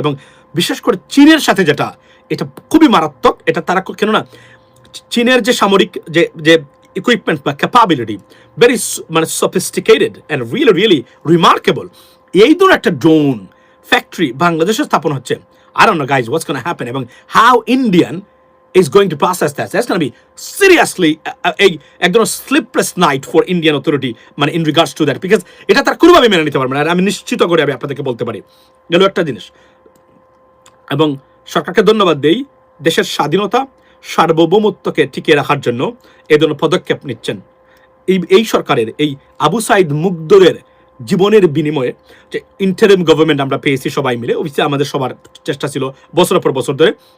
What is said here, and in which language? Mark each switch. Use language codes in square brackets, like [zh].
[bn] এবং বিশেষ করে চীনের সাথে যেটা, এটা খুবই মারাত্মক। এটা তারা কেননা চীনের যে সামরিক যে ইকুইপমেন্ট বা ক্যাপাবিলিটি [en] Very মানে sophisticated and really remarkable. [bn] এই ধরনের একটা ড্রোন ফ্যাক্টরি বাংলাদেশে স্থাপন হচ্ছে। [en] I don't know guys what's going to happen [bn] এবং [en] how Indian is going to process that. That's going to be seriously একদম sleepless night for Indian authority মানে in regards to that, because [bn] এটা তারা কোনোভাবে মেনে নিতে পারবে না। আর আমি নিশ্চিত করে আমি আপনাদেরকে বলতে পারি গেল একটা জিনিস। এবং সরকারকে ধন্যবাদ দেই, দেশের স্বাধীনতা সার্বভৌমত্বকে টিকিয়ে রাখার জন্য এই ধরনের পদক্ষেপ নিচ্ছেন। এই সরকারের এই আবু সাইদ মুগ্ধরের জীবনের বিনিময়ে যে ইন্টারিম গভর্নমেন্ট আমরা পেয়েছি সবাই মিলে, অবশ্যই আমাদের সবার চেষ্টা ছিল বছরের পর বছর ধরে।